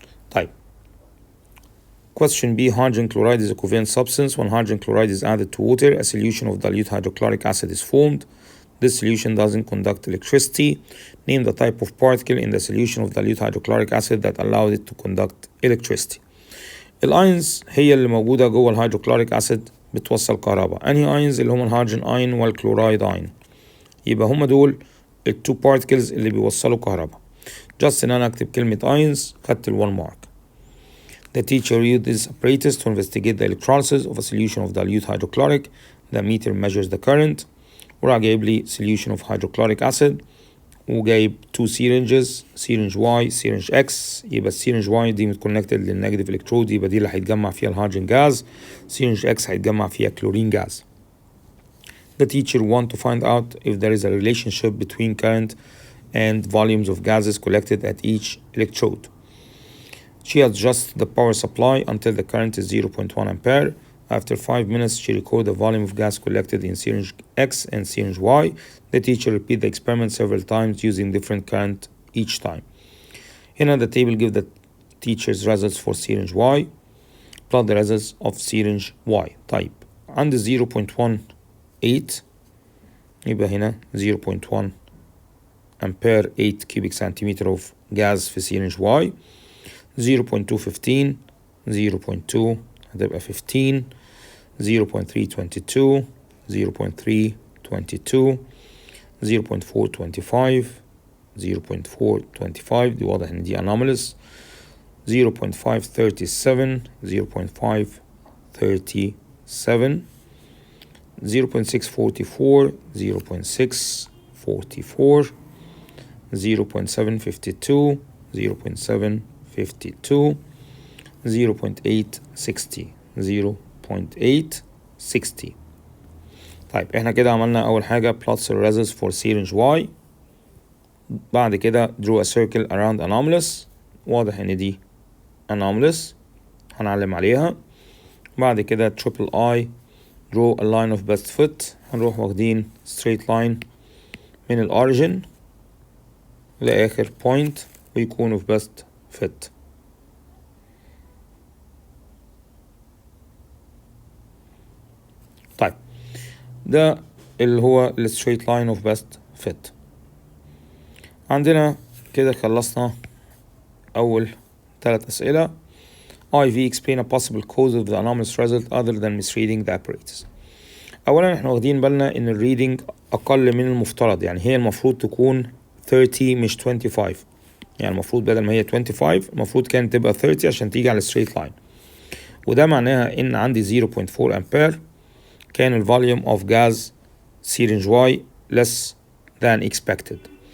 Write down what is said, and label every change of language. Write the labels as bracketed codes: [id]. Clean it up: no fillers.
[ar] طيب [en] question B, hydrogen chloride is a covalent substance. When hydrogen chloride is added to water, a solution of dilute hydrochloric acid is formed. This solution doesn't conduct electricity. Name the type of particle in the solution of dilute hydrochloric acid that allowed it to conduct electricity. [ar] الاينز هي اللي موجودة جوه الهيدروكلوريك اسيد بتوصل كهرباء. انهي اينز؟ اللي هم الهيدروجين اين والكلورايد اين. يبقى هم دول التو بارتكلز اللي بيوصلوا كهرباء. جاست ان انا اكتب كلمة اينز خدت ال1 mark. [en] The teacher used this apparatus to investigate the electrolysis of a solution of dilute hydrochloric. The meter measures the current. [ar] وراح جايب لي [en] solution of hydrochloric acid [ar] وجايب [en] 2 syringes, syringe Y, syringe X. [ar] يبقى السيرنج Y دي متكونكتد للنيجاتيف الكترود، يبقى دي اللي هيتجمع فيها الهيدروجين جاز. syringe X هيتجمع فيها كلورين جاز. [en] The teacher want to find out if there is a relationship between current and volumes of gases collected at each electrode. She adjusts the power supply until the current is 0.1 ampere. After 5 minutes, she records the volume of gas collected in syringe X and syringe Y. The teacher repeats the experiment several times using different current each time. Here the table gives the teacher's results for syringe Y. Plot the results of syringe Y. [ar] طيب عند 0.18 يبقى هنا [en] 0.1 ampere 8 cubic centimeter of gas في syringe Y. [ar] 0.215 0.2 هتبقى 15 0.322 0.322 0.425 0.425 دي واضح ان دي anomalous. 0.537 0.537 0.644 0.644 0.752 0.752 0.860 0.860. طيب احنا كده عملنا اول حاجة [en] plots the results for syringe Y. [ar] بعد كده [en] draw a circle around anomalous. [ar] واضح ان دي anomalous هنعلم عليها. بعد كده [en] triple I draw a line of best fit. [ar] هنروح واخدين [en] straight line [ar] من الأوريجين لآخر point ويكون [en] of best fit. [ar] طيب ده اللي هو ال [en] straight line of best fit. [ar] عندنا كده خلصنا أول 3 أسئلة. [en] IV explain a possible cause of the anomalous result other than misreading the apparatus. [ar] أولا احنا واخدين بالنا إن الريدنج أقل من المفترض، يعني هي المفروض تكون 30 مش 25. يعني المفروض بدل ما هي 25 المفروض كانت تبقى 30 عشان تيجي على straight line. وده معناها إن عندي 0.4 أمبير كان الفوليوم [en] of gas syringe Y less than expected.